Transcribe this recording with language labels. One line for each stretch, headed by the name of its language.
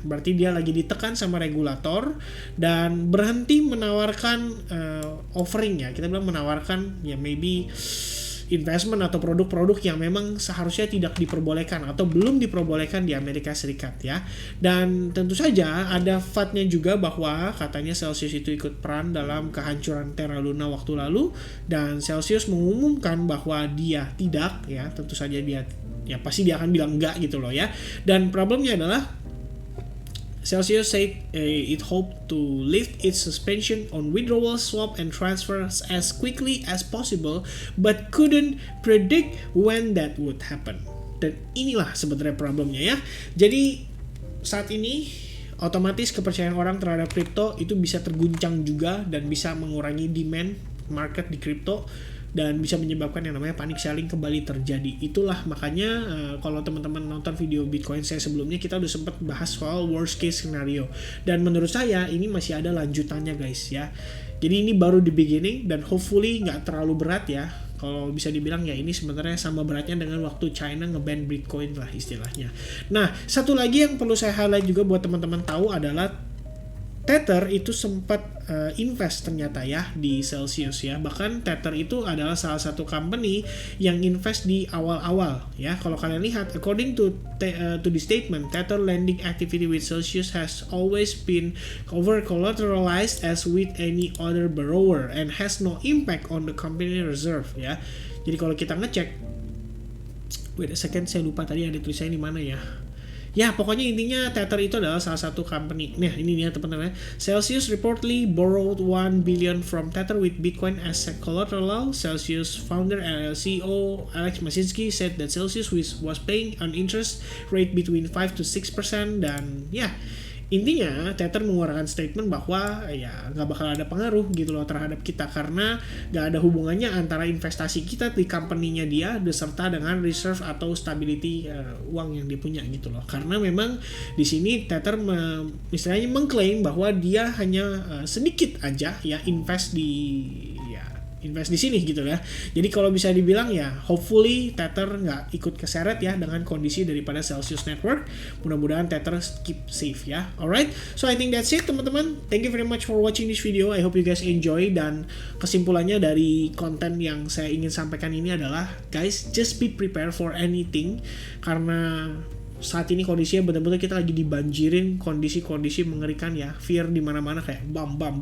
Indonesian: Berarti dia lagi ditekan sama regulator dan berhenti menawarkan offering ya. Kita bilang menawarkan ya maybe investment atau produk-produk yang memang seharusnya tidak diperbolehkan atau belum diperbolehkan di Amerika Serikat ya. Dan tentu saja ada FAT-nya juga, bahwa katanya Celsius itu ikut peran dalam kehancuran Terra Luna waktu lalu, dan Celsius mengumumkan bahwa dia tidak ya, tentu saja dia ya pasti dia akan bilang enggak gitu loh ya. Dan problemnya adalah
English: Celsius said it hoped to lift its suspension on withdrawal, swap, and transfers as quickly as possible, but couldn't predict when that would happen.
Indonesian: Dan inilah sebenarnya problemnya ya. Jadi saat ini otomatis kepercayaan orang terhadap kripto itu bisa terguncang juga, dan bisa mengurangi demand market di kripto, dan bisa menyebabkan yang namanya panic selling kembali terjadi. Itulah makanya kalau teman-teman nonton video Bitcoin saya sebelumnya, kita udah sempat bahas soal worst case scenario, dan menurut saya ini masih ada lanjutannya guys ya. Jadi ini baru
English: the beginning,
Indonesian: dan hopefully nggak terlalu berat ya. Kalau bisa dibilang ya ini sebenarnya sama beratnya dengan waktu China nge-ban Bitcoin lah istilahnya. Nah, satu lagi yang perlu saya highlight juga buat teman-teman tahu adalah Tether itu sempat invest ternyata ya di Celsius ya. Bahkan Tether itu adalah salah satu company yang invest di awal-awal ya.
English: Kalau kalian lihat, according to the statement, Tether lending activity with Celsius has always been over collateralized as with any other borrower and has no impact on the company reserve ya.
Indonesian: Jadi kalau kita ngecek,
English: wait a second,
Indonesian: saya lupa tadi ada tulisannya di mana ya. Ya, pokoknya intinya Tether itu adalah salah satu company. Nah, ini dia teman-teman.
English: Celsius reportedly borrowed 1 billion from Tether with Bitcoin as collateral. Celsius founder and CEO Alex Mashinsky said that Celsius was paying an interest rate between 5 to 6%,
Indonesian: dan ya, intinya Tether mengeluarkan statement bahwa ya nggak bakal ada pengaruh gitu loh terhadap kita, karena nggak ada hubungannya antara investasi kita di company-nya dia beserta dengan reserve atau stability uang yang dia punya gitu loh. Karena memang di sini Tether istilahnya mengklaim bahwa dia hanya sedikit aja ya invest di ya invest di sini gitu ya. Jadi kalau bisa dibilang ya hopefully Tether nggak ikut keseret ya dengan kondisi daripada Celsius Network. Mudah-mudahan Tether
English: keep safe
Indonesian: ya.
English: Alright, so I think that's it teman-teman. Thank you very much for watching this video. I hope you guys enjoy,
Indonesian: dan kesimpulannya dari konten yang saya ingin sampaikan ini adalah guys,
English: just be prepared for anything,
Indonesian: karena saat ini kondisinya benar-benar kita lagi dibanjirin kondisi-kondisi mengerikan ya, fear di mana-mana kayak bam.